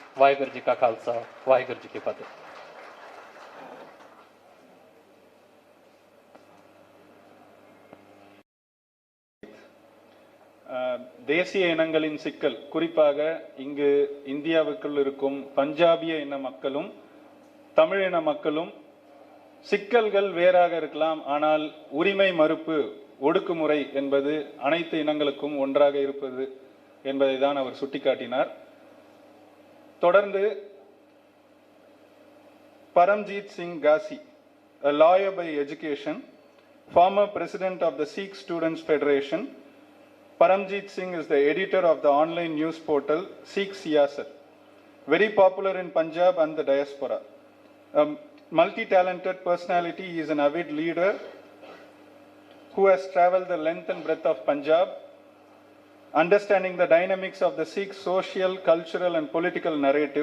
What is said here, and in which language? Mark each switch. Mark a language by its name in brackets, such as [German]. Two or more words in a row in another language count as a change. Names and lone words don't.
[Punjabi] ਵਾਹਿਗੁਰੂ ਜੀ ਕਾ ਖ਼ਾਲਸਾ, ਵਾਹਿਗੁਰੂ ਜੀ ਕੀ ਫ਼ਤਹਿ। [Tamil] தேசிய இனங்களின் சிக்கல், குறிப்பாக இங்கு இந்தியாவுக்குள் இருக்கும் பஞ்சாபிய இன மக்களும் தமிழ் இன மக்களும் சிக்கல்கள் வேறாக இருக்கலாம், ஆனால் உரிமை மறுப்பு, ஒடுக்குமுறை என்பது அனைத்து இனங்களுக்கும் ஒன்றாக இருப்பது என்பதை தான் அவர் சுட்டிக்காட்டினார். தொடர்ந்து பரம்ஜீத் சிங் காசி, [English] a lawyer by education, former president of the Sikh Students Federation. Paramjit Singh is the editor of the online news portal Sikh Siyasat, very popular in Punjab and the diaspora. A multi-talented personality, he is an avid leader who has traveled the length and breadth of Punjab, understanding the dynamics of the Sikh social, cultural and political narrative.